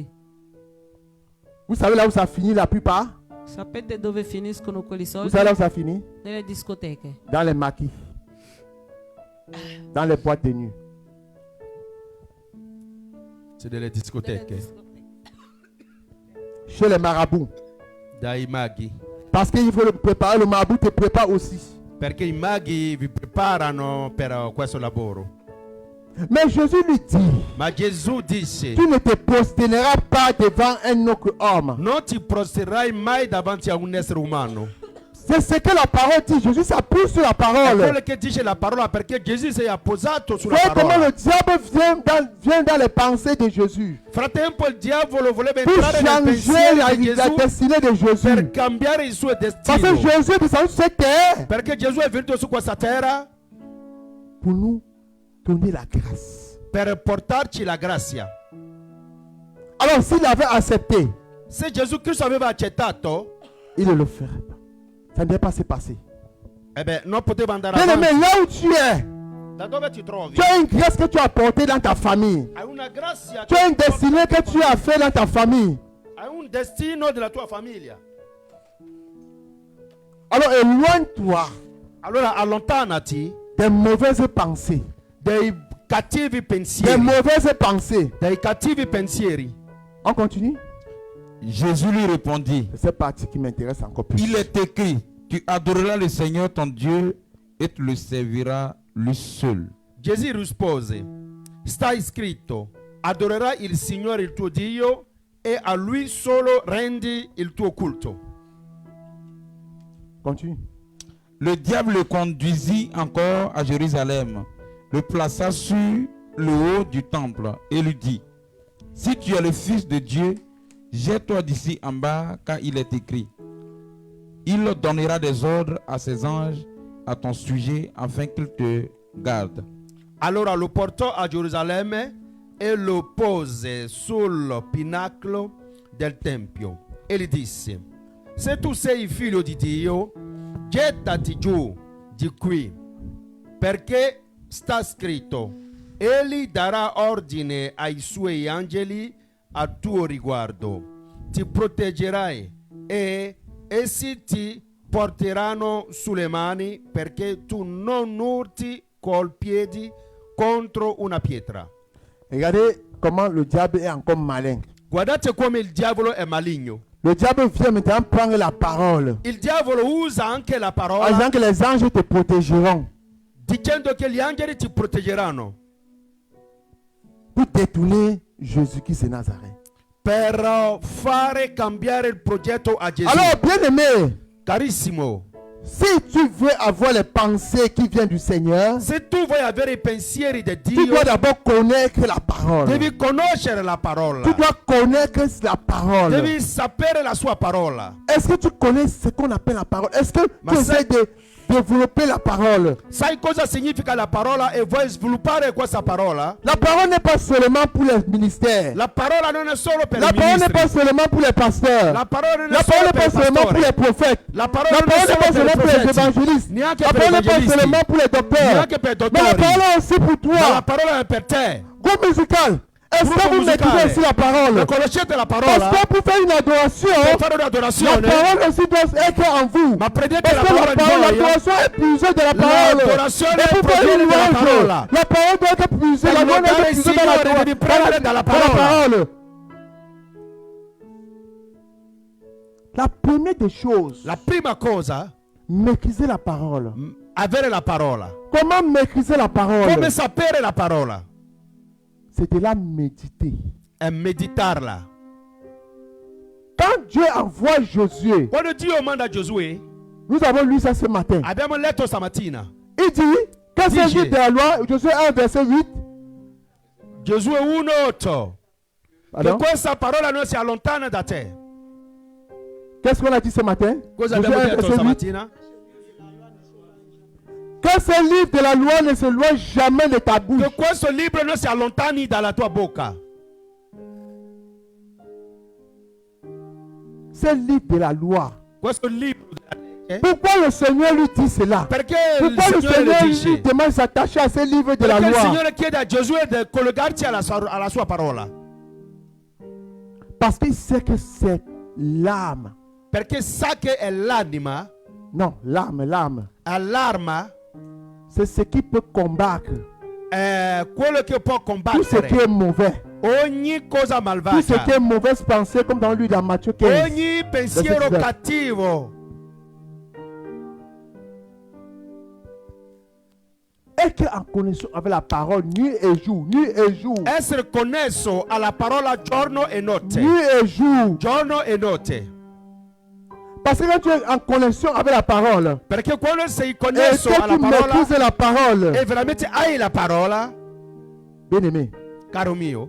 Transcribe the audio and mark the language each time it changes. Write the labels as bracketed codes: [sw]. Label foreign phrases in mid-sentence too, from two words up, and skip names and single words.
[fr] Vous savez là où ça finit la plupart? [it] Sapete dove finiscono quelli [fr] Vous [it] soldi? [fr] savez là où ça finit? [it] Nelle discoteche, [fr] Dans les maquis. Dans les boîtes de nuit. [it] C'est delle discoteche. [fr] Chez les marabouts. [it] Dai maghi. [fr] Parce qu'il faut le préparer. Le marabout te prépare aussi. [it] Perché i maghi vi preparano per questo lavoro. [fr] Mais Jésus lui dit, [it] Ma Gesù disse: [fr] tu ne te prosterneras pas devant un autre homme. [it] non ti prosterai mai davanti a un essere umano. [fr] C'est ce que la parole dit. Jésus s'appuie sur la [it] È [fr] parole. [it] quello che dice la parola, perché Gesù si è appoggiato sulla [fr] Voyez comment [it] parola. [fr] le diable vient dans les pensées de Jésus. [it] Frattempo il diavolo voleva [fr] Pour [it] entrare nel [fr] changer [it] pensiero di [fr] la [it] Gesù [fr] destinée de Jésus. [it] per cambiare il suo [fr] Parce que [it] destino. [fr] Jésus est descendu sur cette terre [it] Perché Gesù è venuto su questa terra [fr] pour nous donner la grâce. [it] per portarci la grazia. [fr] Alors s'il avait accepté, [it] Se Gesù Cristo aveva accettato, [fr] il ne le ferait pas. Ça ne devait pas se passer. [it] non poteva andare [fr] Bien aimé, [it] avanti. [fr] là où tu es, [it] Da dove ti trovi? [fr] tu as une grâce que tu as apportée dans ta famille. [it] Hai una grazia. [fr] Tu as une destinée que tu as fait dans ta famille. [it] Hai un destino della tua famiglia. [fr] Alors éloigne-toi [it] Allora allontanati [fr] des mauvaises pensées. [it] dei cattivi [fr] Des [it] pensieri. [fr] mauvaises pensées. [it] Dei cattivi pensieri. [fr] On continue? Jésus lui répondit, C'est cette partie qui m'intéresse encore plus. il est écrit, tu adoreras le Seigneur ton Dieu et tu le serviras lui seul. [it] Gesù rispose: sta scritto, adorerai il Signore il tuo Dio e a Lui solo rendi il tuo culto. [fr] Continue. Le diable le conduisit encore à Jérusalem, le plaça sur le haut du temple et lui dit, si tu es le Fils de Dieu, jette-toi d'ici en bas, car il est écrit, il donnera des ordres à ses anges à ton sujet afin qu'ils te gardent. [it] Allora lo portò a Gerusalemme e lo pose sul pinacolo del Tempio e gli disse: se tu sei figlio di Dio, gettati giù di qui, perché sta scritto: egli darà ordine ai suoi angeli a tuo riguardo, ti proteggerai e essi ti porteranno sulle mani perché tu non urti col piede contro una pietra. [fr] Regardez comment le diable est encore malin. [it] Guardate come il diavolo è maligno. [fr] Le diable vient maintenant prendre la parole. [it] Il diavolo usa anche la [fr] En [it] parola [fr] disant que les anges te protégeront [it] dicendo che gli angeli ti proteggeranno [fr] pour détourner Jésus-Christ de Nazareth. [it] per fare cambiare il progetto a Gesù. [fr] Alors, bien aimé, [it] Carissimo, [fr] si tu veux avoir les pensées qui viennent du Seigneur, [it] se tu vuoi avere i pensieri di [fr] tu [it] Dio, [fr] dois d'abord connaître la parole. [it] devi conoscere la parola. [fr] Tu dois connaître la parole. [it] Devi sapere la sua parola. [fr] Est-ce que tu connais ce qu'on appelle la parole? Est-ce que [it] Ma tu sai- [fr] essaies développer la parole. [it] Sai cosa significa la parola e vuoi sviluppare questa parola? [fr] La parole n'est pas seulement pour les ministères. [it] La parola non è solo per [fr] La [it] i [fr] parole n'est [it] ministri. [fr] pas seulement pour les pasteurs. [it] La parola non [fr] La [it] è [fr] parole [it] solo [fr] n'est [it] per [fr] pas [it] i [fr] seulement pour [it] pastori. [fr] les prophètes. [it] La parola [fr] La [it] non è [fr] parole n'est [it] solo [fr] pas [it] per i [fr] seulement pour les [it] profeti. [fr] évangélistes. [it] Neanche [fr] La [it] per i [fr] parole n'est pas [it] evangelisti. [fr] seulement pour les docteurs. [it] Neanche per i [fr] Mais la [it] dottori. [fr] parole est aussi pour [it] Ma la [fr] toi. [it] parola è per te. [fr] Groupe musical. Est-ce [it] Gruppo [fr] que vous [it] musicale. [fr] maîtrisez aussi la parole? [it] La conoscete la parola? [fr] Parce que pour faire une adoration, [it] Per fare [fr] la [it] un'adorazione, [fr] parole aussi doit être en vous. [it] ma prendete [fr] Parce [it] la [fr] que [it] parola [fr] la [it] di [fr] parole, [it] voi. [fr] l'adoration est puisée de la parole. [it] L'adorazione [fr] Et pour faire [it] proviene [fr] une [it] dalla [fr] louange, [it] parola. [fr] la parole doit être puisée. [it] Per [fr] La louange doit [it] lodare [fr] être [it] il [fr] puisée dans [it] Signore, [fr] la [it] devi prendere dalla parola. [fr] parole. La première des choses, [it] La prima cosa, [fr] maîtriser la parole. [it] avere la parola. [fr] Comment maîtriser la parole? [it] Come sapere la parola? [fr] C'est de la méditer. [it] È meditarla. [fr] Quand Dieu envoie Josué, [it] Quando Dio manda Giosuè, [fr] nous avons lu ça ce matin. [it] abbiamo letto stamattina. [fr] Il dit, qu'est-ce que [it] Dice. [fr] dit de la loi? Josué 1, verset 8. [it] Giosuè 1:8. Che [fr] Pardon? [it] questa parola non si allontana da te. [fr] Qu'est-ce qu'on a dit ce matin? [it] Cosa [fr] Josué [it] abbiamo [fr] 1, [it] detto [fr] verset 8. [it] stamattina? [fr] Que ce livre de la loi ne se loin jamais de ta bouche. [it] Che questo libro non si allontani dalla tua bocca. [fr] Ce livre de la loi. [it] Questo libro della legge. [fr] Pourquoi le Seigneur lui dit cela? [it] Perché il [fr] Pourquoi le [it] Signore le [fr] Seigneur lui [it] dice? [fr] demande de s'attacher à ce livre de la [it] Perché il [fr] loi? [it] Signore chiede a Giosuè di collegarsi alla sua parola. [fr] Parce qu'il sait que c'est l'âme. [it] Perché sa che è l'anima, [fr] Non, l'âme. [it] è l'arma, [fr] C'est ce qui peut combattre [it] è quello che può [fr] tout ce qui [it] combattere [fr] est mauvais. [it] ogni cosa [fr] Tout ce qui [it] malvagia, [fr] est mauvaise pensée, comme dans lui dans Matthieu 15. [it] ogni pensiero [fr] Verset 19. [it] cattivo. [fr] Et qu'en connexion avec la parole, nuit et jour, nuit et jour, [it] Essere connesso alla parola giorno e notte. [fr] nuit et jour. [it] Giorno e notte. [fr] Parce que quand tu es en connexion avec la parole, [it] Perché quando sei [fr] et [it] connesso [fr] que [it] alla [fr] tu [it] parola [fr] maîtrises la parole, [it] e veramente hai la parola, [fr] bien aimé, [it] caro mio,